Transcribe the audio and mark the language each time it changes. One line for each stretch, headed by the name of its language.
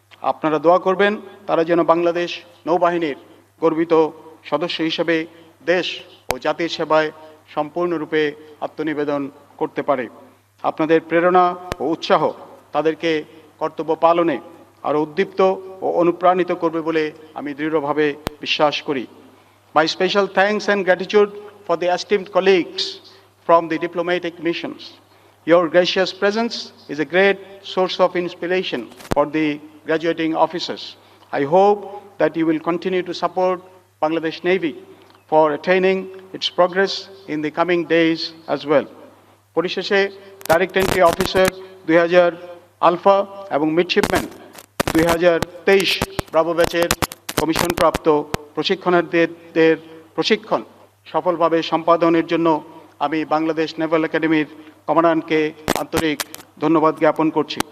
Bangla: আপনারা দোয়া করবেন তারা যেন বাংলাদেশ নৌবাহিনীর গর্বিত সদস্য হিসেবে দেশ ও জাতির সেবায় সম্পূর্ণরূপে আত্মনিবেদন করতে পারে। আপনাদের প্রেরণা ও উৎসাহ তাদেরকে কর্তব্য পালনে আরও উদ্দীপ্ত ও অনুপ্রাণিত করবে বলে আমি দৃঢ়ভাবে বিশ্বাস করি।
English: My special thanks and gratitude for the esteemed colleagues from the diplomatic missions. Your gracious presence is a great source of inspiration for the graduating officers. I hope that you will continue to support Bangladesh Navy for attaining its progress in the coming days as well.
Bangla: পরিশেষে direct entry officer 2000 alpha এবং midshipman 2023 Bravo ব্যাচের কমিশনপ্রাপ্ত প্রশিক্ষণার্থীদের প্রশিক্ষণ সফলভাবে সম্পাদনের জন্য আমি বাংলাদেশ নেভাল একাডেমির কমান্ডারকে আন্তরিক ধন্যবাদ জ্ঞাপন করছি।